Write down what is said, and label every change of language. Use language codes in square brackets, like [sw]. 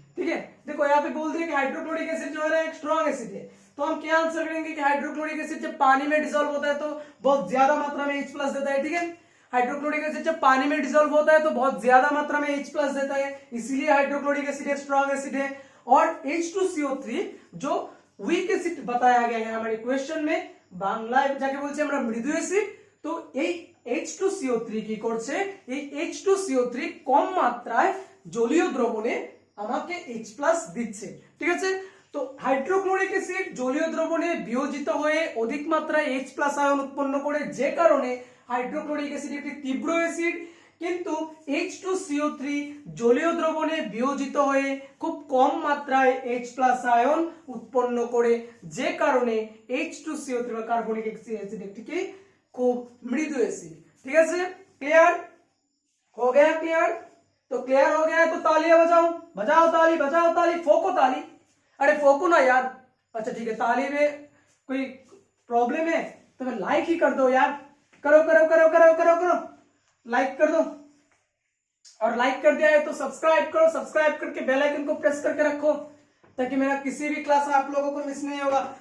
[hi] ठीक है, देखो यहाँ पे बोल दिया कि हाइड्रोक्लोरिक एसिड जो है एक स्ट्रॉन्ग एसिड है, तो हम क्या आंसर करेंगे कि हाइड्रोक्लोरिक एसिड जब पानी में डिसॉल्व होता है तो बहुत ज्यादा मात्रा में H प्लस देता है। ठीक है, हाइड्रोक्लोरिक एसिड जब पानी में डिसॉल्व होता है तो बहुत ज्यादा मात्रा में H प्लस देता है, इसीलिए हाइड्रोक्लोरिक एसिड एक स्ट्रॉन्ग एसिड है। और H2CO3 जो वीक एसिड बताया गया है हमारे क्वेश्चन में, [bn] বাংলায় যাকে বলছি আমরা মৃদু অ্যাসিড, তো এই H2CO3 কি করছে, এই H2CO3 কম মাত্রায় জলীয় দ্রবণে আমাকে H+ দিচ্ছে। ঠিক আছে, তো হাইড্রোক্লোরিক অ্যাসিড জলীয় দ্রবণে বিয়োজিত হয়ে অধিক মাত্রায় H+ আয়ন উৎপন্ন করে, যে কারণে হাইড্রোক্লোরিক অ্যাসিড একটি তীব্র অ্যাসিড, কিন্তু H2CO3 জলীয় দ্রবণে বিয়োজিত হয়ে খুব কম মাত্রায় H+ আয়ন উৎপন্ন করে, যে কারণে H2CO3 বা কার্বনিক অ্যাসিড একটি খুব মৃদু অ্যাসিড। ঠিক আছে, [hi] क्लियर हो गया? क्लियर, तो क्लियर हो गया है तो तालियां बजाओ, बजाओ ताली, बजाओ ताली, फोको ताली, अरे फोको ना यार। अच्छा ठीक है, ताली में कोई प्रॉब्लम है तो फिर लाइक ही कर दो यार, करो करो करो करो करो करो, लाइक कर दो, और लाइक कर दिया है तो सब्सक्राइब करो, सब्सक्राइब करके बेल आइकन को प्रेस करके रखो, ताकि मेरा किसी भी क्लास आप लोगों को मिस नहीं होगा।